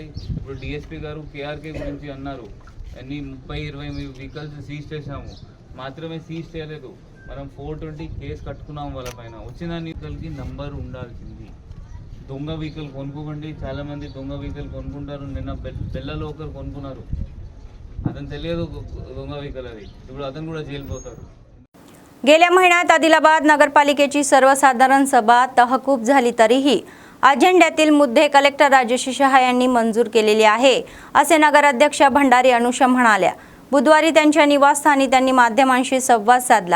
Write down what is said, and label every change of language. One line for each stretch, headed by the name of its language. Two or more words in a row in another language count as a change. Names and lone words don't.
Telugu: ఇప్పుడు డిఎస్పీ గారు కేఆర్కే గురించి అన్నారు, అన్ని 30-20 వెహికల్స్ సీజ్ చేసాము, మాత్రమే సీజ్ చేయలేదు, మనం 420 కేసు కట్టుకున్నాం వాళ్ళ పైన. వచ్చిన వెహికల్కి నంబర్ ఉండాల్సింది. దొంగ వెహికల్ కొనుక్కోకండి, చాలామంది దొంగ వెహికల్ కొనుక్కుంటారు. నిన్న బెల్లలో ఒకరు కొనుక్కున్నారు, అతను తెలియదు దొంగ వెహికల్ అది, ఇప్పుడు अतन కూడా జైలుపోతారు.
Marathi: गेल्या महिन्यात आदिलाबाद नगरपालिकेची सर्वसाधारण सभा तहकूब झाली तरीही अजेंड्यातील मुद्दे कलेक्टर राजश्री शहा यांनी मंजूर केलेले आहे असे नगराध्यक्ष भंडारी अनुषा म्हणाल्या. बुधवारी त्यांच्या निवासस्थानी त्यांनी माध्यमांशी संवाद साधला.